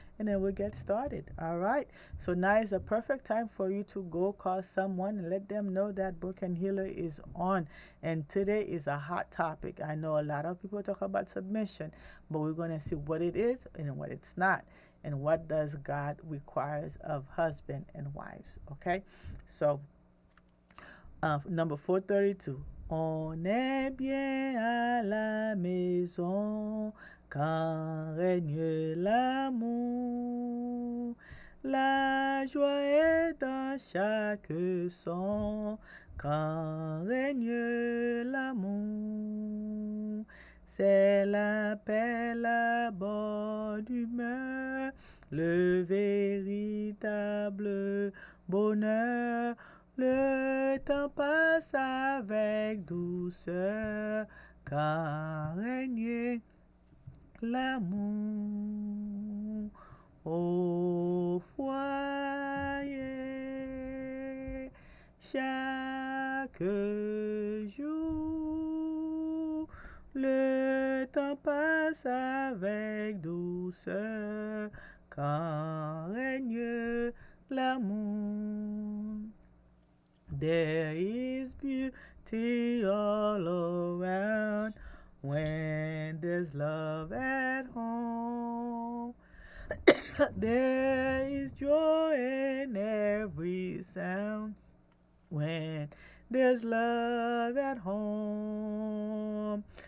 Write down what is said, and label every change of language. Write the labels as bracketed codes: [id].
[en] And then we'll get started. All right. So now is a perfect time for you to go call someone and let them know that Broken Healer is on. And today is a hot topic. I know a lot of people talk about submission, but we're going to see what it is and what it's not. And what does God requires of husband and wives. Okay. So number 432. [fr] On est bien à la maison quand règne l'amour. La joie est dans chaque son quand règne l'amour. C'est la paix, la bonne humeur, le véritable bonheur. Le temps passe avec douceur, car règne l'amour au foyer. Chaque jour, le temps passe avec douceur, car règne l'amour. [en] There is beauty all around when there's love at home. There is joy in every sound when there's love at home.